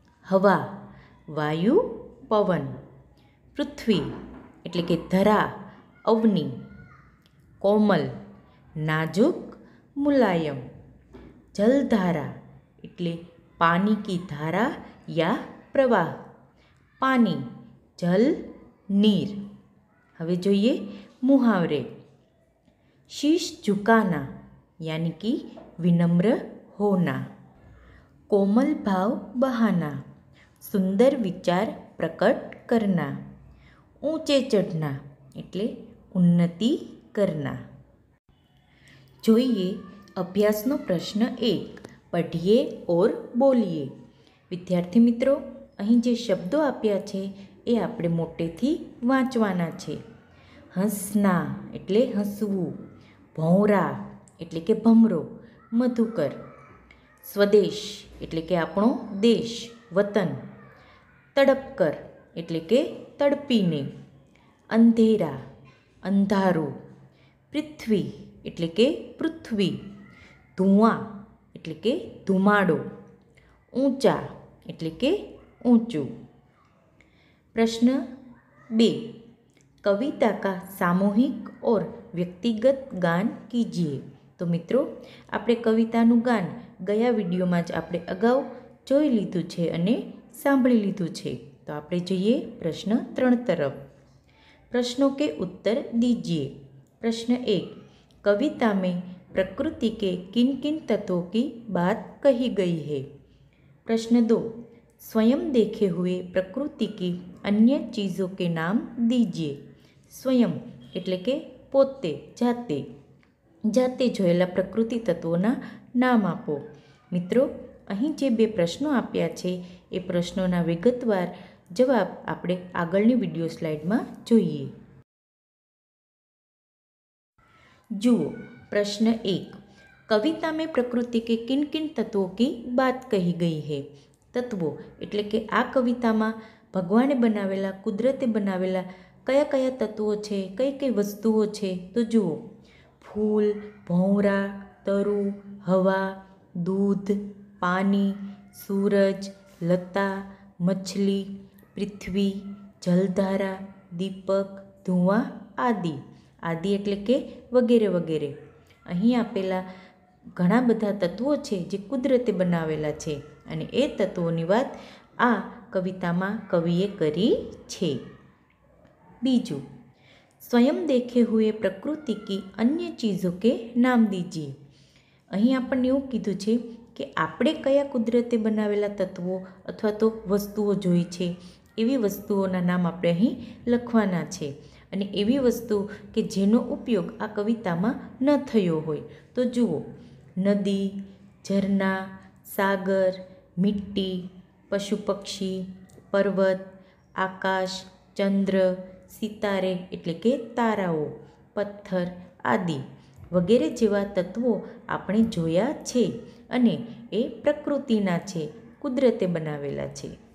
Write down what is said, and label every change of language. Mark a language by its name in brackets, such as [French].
[Gujarati] હવા, વાયુ, પવન. પૃથ્વી એટલે કે ધરા, અવનિ. કોમલ, નાજુક, મુલાયમ. જલધારા એટલે [Hindi] પાની કી ધારા યા પ્રવાહ, [Gujarati] પાની, જલ, નીર. હવે જોઈએ મુહાવરે. શીશ ઝુકાના [Hindi] यानी कि विनम्र होना, कोमल भाव बहाना, सुंदर विचार प्रकट करना, ऊंचे चढ़ना એટલે ઉન્નતિ કરના. [Gujarati] જોઈએ અભ્યાસનો પ્રશ્ન 1, પઢીએ ઓર બોલીએ. વિદ્યાર્થી મિત્રો, અહીં જે શબ્દો આપ્યા છે એ આપણે મોટેથી વાંચવાના છે. હંસના એટલે હસવું, ભૌરા એટલે કે ભમરો, મધુકર. સ્વદેશ એટલે કે આપણો દેશ, વતન. તડપકર એટલે કે તડપીને. અંધેરા, અંધારું. પૃથ્વી એટલે કે પૃથ્વી. ધુઆં એટલે કે ધુમાડો. ઊંચા એટલે કે ઊંચું. [Hindi] प्रश्न 2, कविता का सामूहिक और व्यक्तिगत गान कीजिए. तो मित्रों, [Gujarati] આપણે કવિતાનું ગાન ગયા વિડીયોમાં જ આપણે અગાઉ જોઈ લીધું છે અને સાંભળી લીધું છે. તો આપણે જઈએ પ્રશ્ન 3 तरफ. [Hindi] प्रश्नों के उत्तर दीजिए. प्रश्न 1, कविता में प्रकृति के किन किन तत्वों की बात कही गई है. प्रश्न 2, स्वयं देखे हुए प्रकृति की अन्य चीज़ों के नाम दीजिए. [Gujarati] स्वयं એટલે કે પોતે, જાતે, જાતે જોયેલા પ્રકૃતિ તત્વોના નામ આપો. મિત્રો, અહીં જે 2 પ્રશ્નો આપ્યા છે એ પ્રશ્નોના વિગતવાર જવાબ આપણે આગળની વિડીયો સ્લાઇડમાં જોઈએ. [Hindi] જુઓ प्रश्न 1, कविता में प्रकृति के किन किन तत्वों की बात कही गई है. [Gujarati] तत्वों એટલે કે આ કવિતામાં ભગવાને બનાવેલા, કુદરતે બનાવેલા કયા કયા તત્વો છે, કઈ કઈ વસ્તુઓ છે. તો જુઓ, [Hindi] फूल, भौंरा, तरु, हवा, दूध, पानी, सूरज, लता, मछली, पृथ्वी, जलधारा, दीपक, धुआं आदि. [Gujarati] આદિ એટલે કે વગેરે વગેરે. અહીં આપેલા ઘણા બધા તત્વો છે જે કુદરતે બનાવેલા છે અને એ તત્વોની વાત આ કવિતામાં કવિએ કરી છે. [Hindi] બીજું, स्वयं देखे हुए प्रकृति की अन्य चीज़ों के नाम दीजिए. [Gujarati] અહીં આપણને એવું કીધું છે કે આપણે કયા કુદરતે બનાવેલા તત્વો અથવા તો વસ્તુઓ જોઈ છે એવી વસ્તુઓના નામ આપણે અહીં લખવાના છે. અને એવી વસ્તુ કે જેનો ઉપયોગ આ કવિતામાં ન થયો હોય તો જુઓ, નદી, ઝરણા, સાગર, મિટ્ટી, પશુ પક્ષી, પર્વત, આકાશ, ચંદ્ર, સિતારે એટલે કે તારાઓ, પથ્થર આદિ વગેરે જેવા તત્વો આપણે જોયા છે અને એ પ્રકૃતિના છે, કુદરતે બનાવેલા છે.